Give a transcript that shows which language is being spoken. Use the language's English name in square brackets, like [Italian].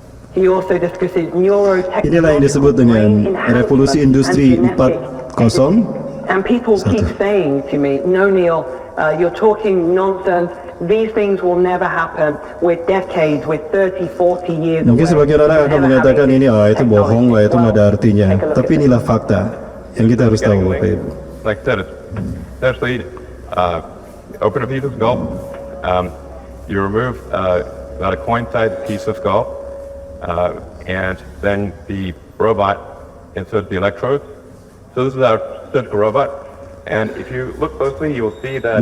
[English] He also discusses neurotechnology. [Indonesian] Inilah yang disebut dengan revolusi industri 4.0. [English] And people keep saying to me, "No, Neil, you're talking nonsense. These things will never happen. We're decades, we're 30, 40 years away." [Indonesian] Mungkin sebagian orang akan mengatakan ini, itu bohong lah, itu nggak ada artinya. Tapi inilah fakta yang kita harus tahu, Bapak Ibu. [English] Like I said, it's essentially open a piece of skull. You remove about a coin-sized piece of skull, and then the robot inserts the electrodes. So this is our surgical robot, and if you look closely, you will see that